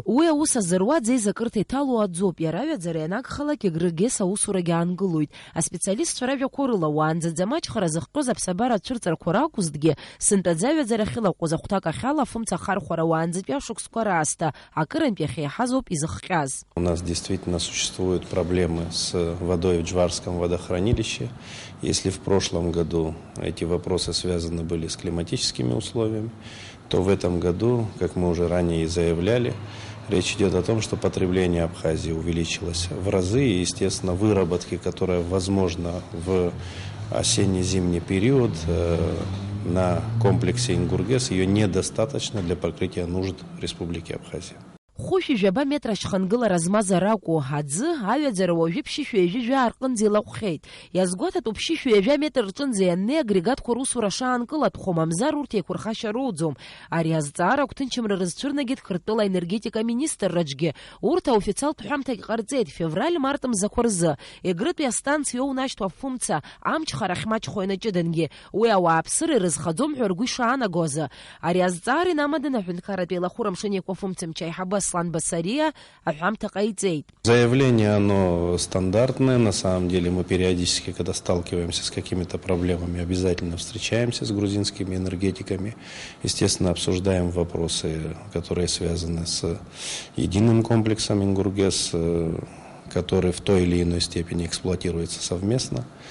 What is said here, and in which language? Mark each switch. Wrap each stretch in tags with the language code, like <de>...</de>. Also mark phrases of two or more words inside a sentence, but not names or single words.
<ab>Уи аус азыруа аӡеизакырҭа иҭалоу аӡоуп. Иара аҩаӡара ианагхалак Егрыгес аусурагьы аангылоит. Аспециалистцәа ражәақәа рыла уаанӡа маҷхара зыхҟьоз аԥсабара ацәырҵрақәа ракәызҭгьы сынтәаӡа аҩаӡара ахьылаҟәыз ахәҭак ахьала афымца ахархәара уаанӡатәи ашықәсқәа раасҭа акырынтәи ахьеиҳазоуп изыхҟьаз.</ab> <ru>У нас действительно существуют проблемы с водой в Джварском водохранилище. Если в прошлом году эти вопросы связаны были с климатическими условиями, то в этом году, как мы уже ранее и заявляли, речь идет о том, что потребление Абхазии увеличилось в разы, и, естественно, выработки, которая возможна в осенне-зимний период на комплексе Ингургес, ее недостаточно для покрытия нужд Республики Абхазия.</ru> <ab>Хушь жаба метра шхангылара змаз аракәу аӡы аҩаӡара уажәы ԥшьышәа ҩажәа арҟынӡа илаҟәхьеит. Иазгәаҭатәуп ԥшьышәа ҩажәа метр рҿынӡа ианнеи агрегатқәа русура шаанкылатәхо, мамзар урҭ еиқәырхашьа роуӡом. Ари азҵаара агәҭынчымра рызцәырнагеит Қырҭтәыла аенергетика министрраҿгьы. Урҭ аофициалтә ҳәамҭагь ҟарҵеит февраль-март мзақәа рзы. Егрытәи астанциа иоунашьҭу афымца амчхара ахьмаҷхо ианаҷыдангьы. Уи ауааԥсыра ирызхаӡом ҳәа ргәы ишаанаго азы. Ари азҵаара инамадан аҳәынҭқарратәи еилахәыра мшынеиқәа афымцамч аиҳабы Аслан Басария аҳәамҭа ҟаиҵеит.</ab> <ru>Заявление, оно стандартное. На самом деле мы периодически, когда сталкиваемся с какими-то проблемами, обязательно встречаемся с грузинскими энергетиками. Естественно, обсуждаем вопросы, которые связаны с единым комплексом Ингургес, который в той или иной степени эксплуатируется совместно.</ru>